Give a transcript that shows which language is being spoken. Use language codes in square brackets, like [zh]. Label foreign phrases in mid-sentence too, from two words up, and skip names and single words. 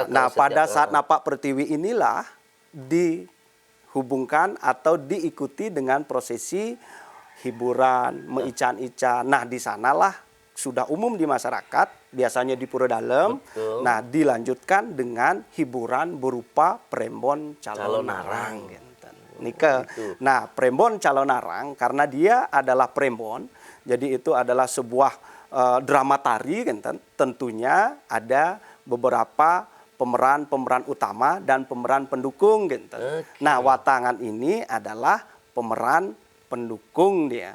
[id] pada saat napak pertiwi inilah dihubungkan atau diikuti dengan prosesi hiburan, meican-ican. Nah, di sanalah sudah umum di masyarakat, biasanya di Pura Dalem. Betul. Nah, dilanjutkan dengan hiburan berupa prembon calon narang. Nah, prembon calon narang karena dia adalah prembon, jadi itu adalah sebuah drama tari, tentunya ada beberapa pemeran utama dan pemeran pendukung. Nah, watangan ini adalah pemeran pendukung dia.